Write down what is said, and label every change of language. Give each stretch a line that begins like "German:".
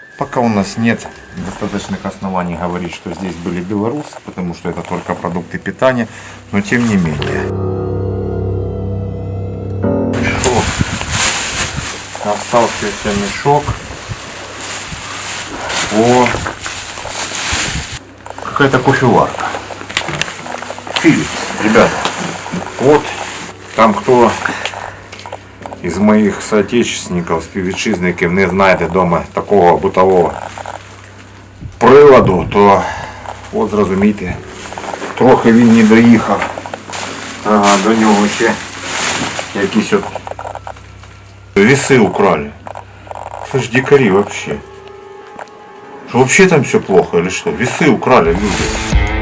Russian: Пока у нас нет достаточных оснований говорить, что здесь были белорусы, потому что это только продукты питания, но тем не менее. Оставшийся мешок. О, какая-то кофеварка. Philips, ребята. Вот там кто из моих соотечественников,
Ukrainian: співвітчизників не знайде
Russian: дома такого бытового
Ukrainian: приладу, то от зрозумійте, трохи він не доїхав. Ага, до нього ще якісь от
Russian: весы украли. Что ж дикари вообще? Что вообще там все плохо или что? Весы украли люди.